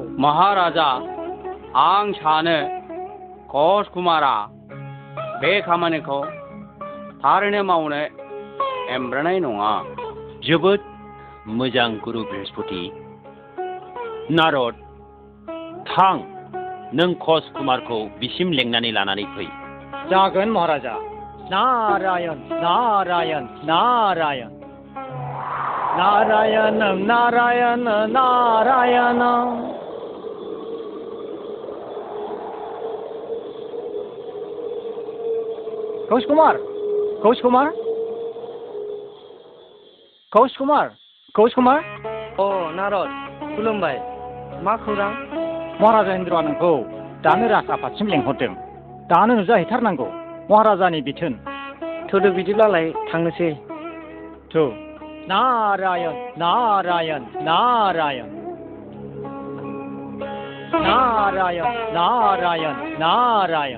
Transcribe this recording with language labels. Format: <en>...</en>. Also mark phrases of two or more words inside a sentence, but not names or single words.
<brx>महाराजा, आं सानो कौश कुमारा बे खामानिखौ थारैनो मावनो एमब्रानाय नङा। जोबोद मोजां गुरु बृहस्पति। नारद, थां, नों कौश कुमारखौ बिसिम लेंनानै लानानै फै। जागोन महाराजा। नारायण नारायण नारायण नारायण नारायण नारायण। कौश कुमार, कौश कुमार, कौश कुमार, कौश कुमार। अ नारद, खुलुमबाय। मा खौरां? महाराजा इन्द्रआ नोंखौ दानो राजआफादसिम लेंहरदों। दानो नुजाहैथारनांगौ। महाराजानि बिथोन। थौदो बिदिब्लालाय थांनोसै। थौ। नारायण नारायण नारायण नारायण नारायण नारायण।</brx>